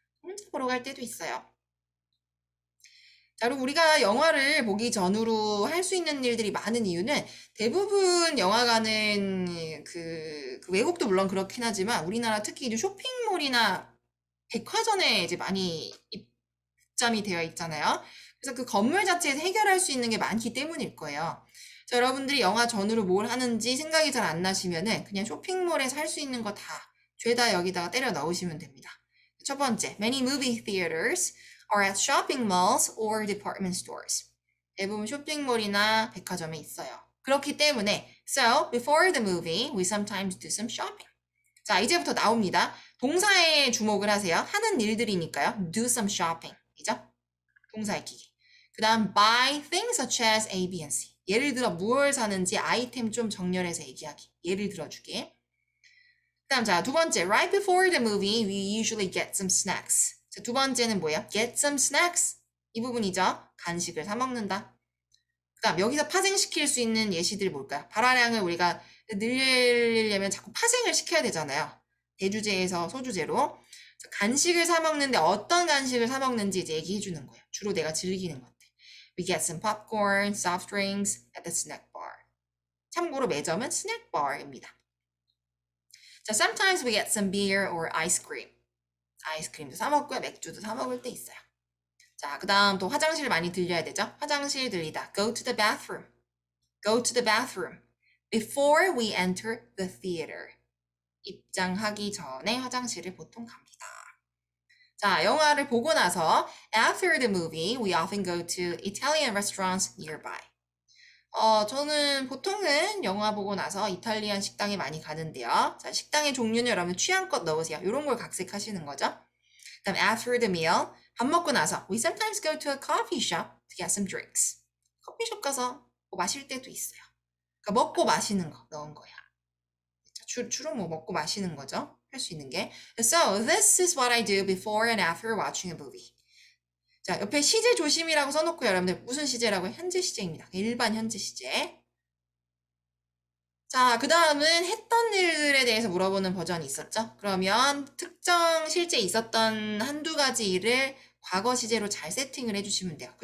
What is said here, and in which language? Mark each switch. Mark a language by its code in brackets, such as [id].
[ko] 혼자 보러 갈 때도 있어요. 자, 그리고 우리가 영화를 보기 전후로 할 수 있는 일들이 많은 이유는 대부분 영화관은 그 외국도 물론 그렇긴 하지만 우리나라 특히 이제 쇼핑몰이나 백화점에 이제 많이 입점이 되어 있잖아요. 그래서 그 건물 자체에서 해결할 수 있는 게 많기 때문일 거예요. 자, 여러분들이 영화 전후로 뭘 하는지 생각이 잘 안 나시면은 그냥 쇼핑몰에서 할 수 있는 거 다 죄다 여기다가 때려 넣으시면 됩니다. 첫 번째, [en] many movie theaters are at shopping malls or department stores. [ko] 대부분 쇼핑몰이나 백화점에 있어요. 그렇기 때문에 [en] so before the movie we sometimes do some shopping. [ko] 자, 이제부터 나옵니다. 동사에 주목을 하세요. 하는 일들이니까요. [en] do some shopping. [ko] 이죠? 동사 익히기. 그 다음 [en] buy things such as A, B, and C. [ko] 예를 들어 무엇을 사는지 아이템 좀 정렬해서 얘기하기. 예를 들어주기. 그 다음 자, 두 번째 [en] right before the movie we usually get some snacks. [ko] 자, 두 번째는 뭐예요? [en] get some snacks. [ko] 이 부분이죠. 간식을 사 먹는다. 그 다음 여기서 파생시킬 수 있는 예시들이 뭘까요? 발화량을 우리가 늘리려면 자꾸 파생을 시켜야 되잖아요. 대주제에서 소주제로. 간식을 사 먹는데 어떤 간식을 사 먹는지 이제 얘기해 주는 거예요. 주로 내가 즐기는 것들. [en] We get some popcorn, soft drinks at the snack bar. [ko] 참고로 매점은 스낵 바입니다. [en] 자, sometimes we get some beer or ice cream. [ko] 아이스크림도 사 먹고요. 맥주도 사 먹을 때 있어요. 자, 그 다음 또 화장실 많이 들려야 되죠? 화장실 들리다. [en] Go to the bathroom. Go to the bathroom. Before we enter the theater. [ko] 입장하기 전에 화장실을 보통 갑니다. 자, 영화를 보고 나서 [en] after the movie, we often go to Italian restaurants nearby. [ko] 저는 보통은 영화 보고 나서 이탈리안 식당에 많이 가는데요. 자, 식당의 종류는 여러분 취향껏 넣으세요. 이런 걸 각색하시는 거죠. 그다음 [en] after the meal, [ko] 밥 먹고 나서 [en] we sometimes go to a coffee shop to get some drinks. [ko] 커피숍 가서 뭐 마실 때도 있어요. 그러니까 먹고 마시는 거 넣은 거야. 주로 뭐 먹고 마시는 거죠. 할 수 있는 게. [en] So, this is what I do before and after watching a movie. [ko] 자, 옆에 시제 조심이라고 써놓고 여러분들 무슨 시제라고 해요? 현재 시제입니다. 일반 현재 시제. 자, 그 다음은 했던 일들에 대해서 물어보는 버전이 있었죠? 그러면 특정 실제 있었던 한두 가지 일을 과거 시제로 잘 세팅을 해주시면 돼요.